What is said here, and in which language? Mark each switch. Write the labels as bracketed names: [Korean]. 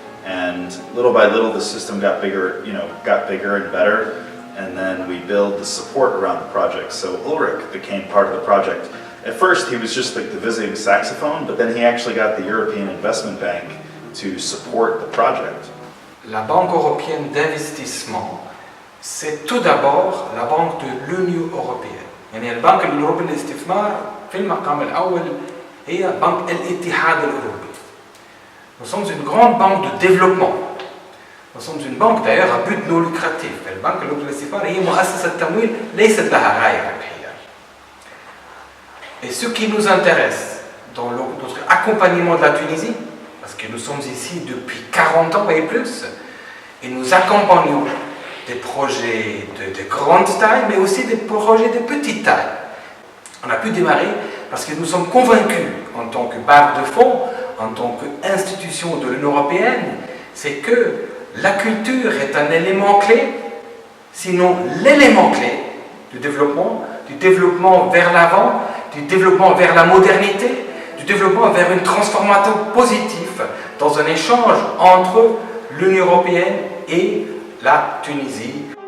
[English] And little by little, the system got bigger and better. And then we build the support around the project. So Ulrich became part of the project. At first, he was just like the visiting saxophone, but then he actually got the European Investment Bank to support the project. [French] La Banque européenne d'investissement, c'est tout d'abord la banque de l'Union européenne. [Arabic] يعني البنك الأوروبي للاستثمار في المقام الأول هي بنك الاتحاد الأوروبي. [French] Nous sommes une grande banque de développement. Nous sommes une banque d'ailleurs à but non lucratif. [Arabic] البنك الأوروبي للاستثمار هي مؤسسة تمويل ليست لها غاية ربحية. [French] Et ce qui nous intéresse dans notre accompagnement de la Tunisie, parce que nous sommes ici depuis 40 ans et plus, et nous accompagnons des projets de grande taille, mais aussi des projets de petite taille. On a pu démarrer parce que nous sommes convaincus, en tant que barre de fonds, en tant qu'institution de l'Union européenne, c'est que la culture est un élément clé, sinon l'élément clé du développement vers l'avant, du développement vers la modernité, du développement vers une transformation positive dans un échange entre l'Union européenne et la Tunisie.